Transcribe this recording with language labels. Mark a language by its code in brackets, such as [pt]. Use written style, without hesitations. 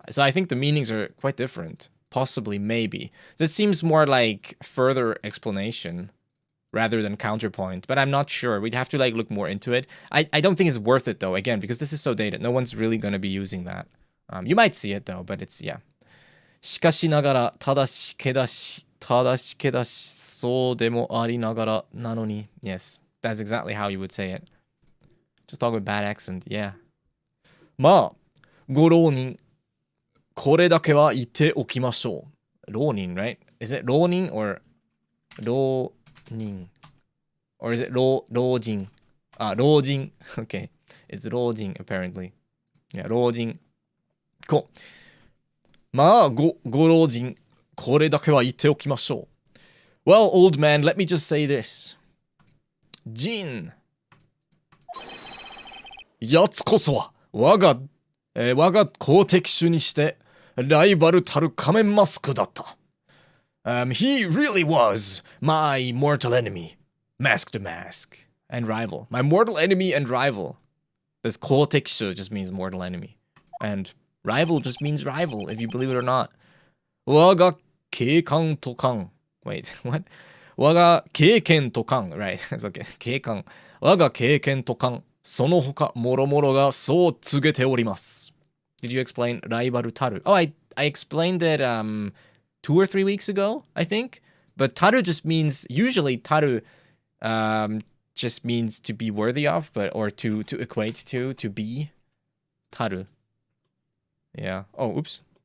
[en] So I think the meanings are quite different. Possibly, maybe. That seems more like further explanation rather than counterpoint, but I'm not sure. We'd have to like look more into it. I don't think it's worth it though, again, because this is so dated. No one's really going to be using that. You might see it though, but it's, yeah. [ja] しかしながら、正しけだし、正しけだし、そうでもありながらなのに. [en] Yes, that's exactly how you would say it. Just talk with bad accent, yeah. [ja] まあ、ご浪人。これだけは言っておきましょう。浪人, [en] right? Is it 浪人 or 浪人? Or is it 老人?Ah, 老人.Okay. It's 老人 apparently. Yeah, 老人. Cool. [ja] まあ、ご老人。これだけは言っておきましょう。 [en] Well, old man, let me just say this. [ja] 人。やつこそは、我が公敵手にして、ライバルたる仮面マスクだった。 [en] He really was my mortal enemy, mask to mask, and rival. My mortal enemy and rival. This 公敵手 just means mortal enemy. And rival just means rival, if you believe it or not. [ja] 我が警官と官 [en] Wait, what? [ja] 我が経験と官 [en] Right, it's okay. 警官。 [ja] 我が経験と官。その他もろもろがそう告げております。 [en] Did you explain ライバルたる? Oh, I explained it 2 or 3 weeks ago, I think. But taru just means, usually taru just means to be worthy of, but or to equate to be. Taru. Yeah. Oh, oops.